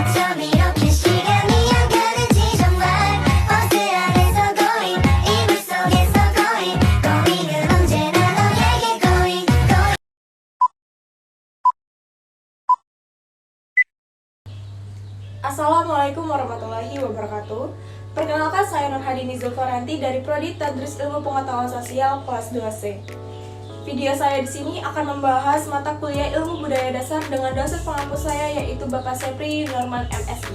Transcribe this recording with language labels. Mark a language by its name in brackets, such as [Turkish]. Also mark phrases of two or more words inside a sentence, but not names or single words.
[Korean] 이렇게 시간이 안 가는지 정말 버스 안에서 going 이불 속에서 going은 언제나 너에게 going [Arabic] السلام عليكم ورحمة الله وبركاته. [Indonesian] Perkenalkan, saya Nurhadini Zulfaranti dari Prodi Tadris Ilmu Pengetahuan Sosial kelas 2C. Video saya di sini akan membahas mata kuliah Ilmu Budaya Dasar dengan dosen pengampu saya, yaitu Bapak Sepri Norman MSI.